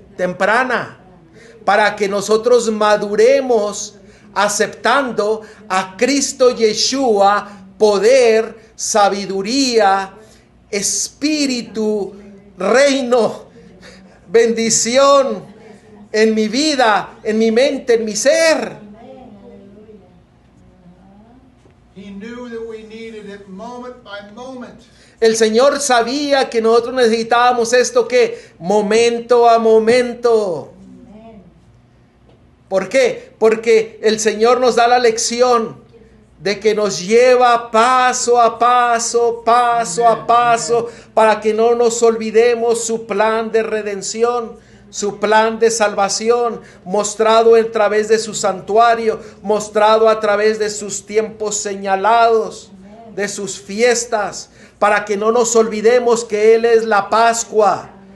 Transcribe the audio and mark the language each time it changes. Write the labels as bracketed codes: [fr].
[es] Temprana, para que nosotros maduremos aceptando a Cristo Yeshua, poder, sabiduría, espíritu, reino, bendición en mi vida, en mi mente, en mi ser. [en] He knew that we needed it moment by moment. [es] El Señor sabía que nosotros necesitábamos esto que momento a momento. ¿Por qué? Porque el Señor nos da la lección de que nos lleva paso a paso, paso a paso, para que no nos olvidemos su plan de redención, su plan de salvación, mostrado a través de su santuario, mostrado a través de sus tiempos señalados, de sus fiestas, para que no nos olvidemos que Él es la Pascua,